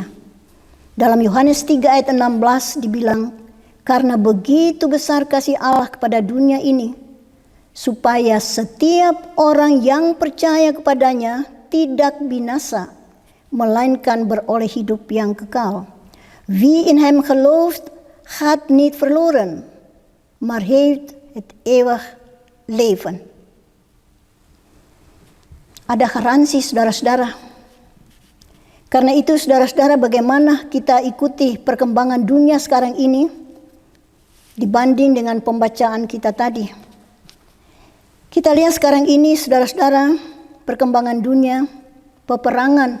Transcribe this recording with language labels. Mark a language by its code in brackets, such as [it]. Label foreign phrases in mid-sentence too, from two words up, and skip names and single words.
[id] Dalam Yohanes 3 ayat 16 dibilang, karena begitu besar kasih Allah kepada dunia ini, supaya setiap orang yang percaya kepadanya tidak binasa, melainkan beroleh hidup yang kekal. [nl] Wie in Hem gelooft, gaat niet verloren, maar heeft het eeuwig leven. [id] ada garansi saudara-saudara. Karena itu saudara-saudara, bagaimana kita ikuti perkembangan dunia sekarang ini dibanding dengan pembacaan kita tadi. Kita lihat sekarang ini saudara-saudara, perkembangan dunia, peperangan.